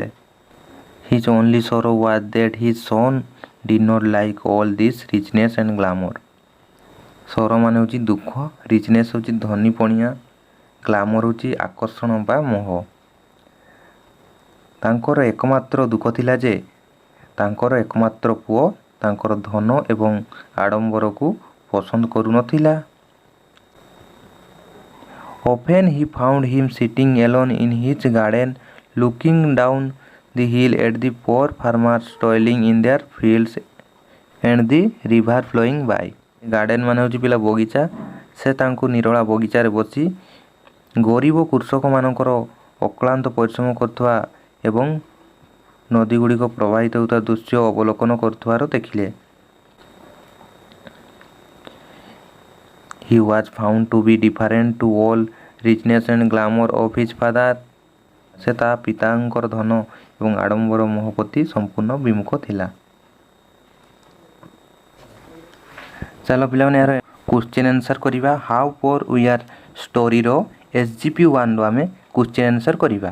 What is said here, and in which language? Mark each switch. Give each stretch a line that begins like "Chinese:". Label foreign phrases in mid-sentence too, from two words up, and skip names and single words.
English: His only sorrow was that his son did not like all this richness and glamour.
Odia: ସର ମାନେ ହେଉଛି ଦୁଃଖ, ରିଚନେସ୍ ହେଉଛି ଧନୀପଣିଆ, ଗ୍ଲାମର ହେଉଛି ଆକର୍ଷଣ ବା ମୋହ. ତାଙ୍କର ଏକମାତ୍ର ଦୁଃଖ ଥିଲା ଯେ ତାଙ୍କର ଏକମାତ୍ର ପୁଅ ତାଙ୍କର ଧନ ଏବଂ ଆଡ଼ମ୍ବରକୁ ପସନ୍ଦ କରୁନଥିଲା.
English: Often he found him sitting alone in his garden, looking down the hill at the poor farmers toiling in their fields and the river flowing by.
Odia: ଗାର୍ଡ଼େନ୍ ମାନେ ହେଉଛି ପିଲା ବଗିଚା. ସେ ତାଙ୍କୁ ନିରୋଳା ବଗିଚାରେ ବସି ଗରିବ କୃଷକମାନଙ୍କର ଅକ୍ଳାନ୍ତ ପରିଶ୍ରମ କରୁଥିବା ଏବଂ ନଦୀ ଗୁଡ଼ିକ ପ୍ରବାହିତ ହେଉଥିବା ଦୃଶ୍ୟ ଅବଲୋକନ କରୁଥିବାର ଦେଖିଲେ.
English: He was found to be different to all richness and glamour of his father.
Odia: ସେ ତା ପିତାଙ୍କର ଧନ ଏବଂ ଆଡ଼ମ୍ବର ମୋହ ପ୍ରତି ସମ୍ପୂର୍ଣ୍ଣ ବିମୁଖ ଥିଲା. ଚାଲ ପିଲାମାନେ ଏହାର
English: question answer
Odia: କରିବା. ହାଉ ପୋର୍ ୱି ଆର୍ ଷ୍ଟୋରିର SGP1ରୁ ଆମେ
English: question answer
Odia: କରିବା.